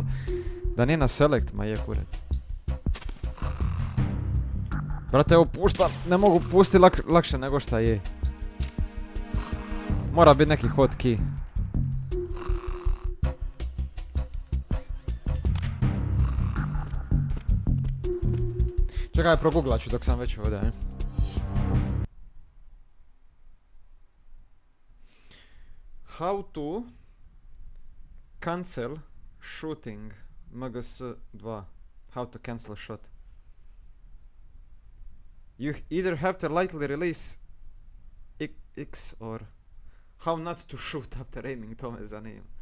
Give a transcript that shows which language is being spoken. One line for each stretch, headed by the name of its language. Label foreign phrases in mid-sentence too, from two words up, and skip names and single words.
Croatian: Da nije na select, ma je kuret. Brate, evo pušta, ne mogu pustiti lakše nego šta je. Mora biti neki hotkey. Čekaj, progooglat ću dok sam već ovdje,
English: How to cancel shooting MGS 2. How to cancel a shot. You either have to lightly release X or how not to shoot after aiming,
Croatian: to me zanima.